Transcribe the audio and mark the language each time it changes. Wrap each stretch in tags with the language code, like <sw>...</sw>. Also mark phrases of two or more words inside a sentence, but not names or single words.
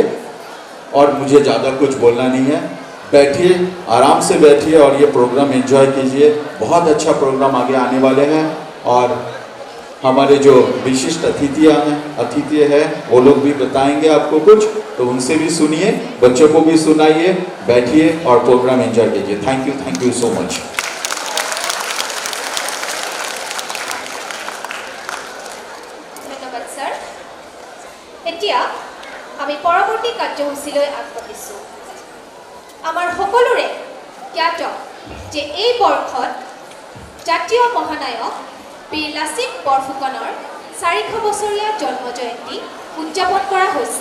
<hi>और मुझे ज़्यादा कुछ बोलना नहीं है, बैठिए, आराम से बैठिए और ये प्रोग्राम एंजॉय कीजिए। बहुत अच्छा प्रोग्राम आगे आने वाले हैं और हमारे जो विशिष्ट अतिथि हैं वो लोग भी बताएंगे आपको कुछ, तो उनसे भी सुनिए, बच्चों को भी सुनाइए, बैठिए और प्रोग्राम एंजॉय कीजिए।</hi> <en>thank you so much.</en> <as>ধন্যবাদ স্যার। এতিয়া আমি পৰৱৰ্তী কাৰ্যসূচীলৈ আগবাঢ়িছো। আমাৰ সকলোৰে জ্ঞাত যে এই বৰ্ষত জাতীয় মহানায়ক বীৰ লাচিত বৰফুকনৰ 400 বছৰীয়া জন্ম জয়ন্তী উদযাপন কৰা হৈছে।</as>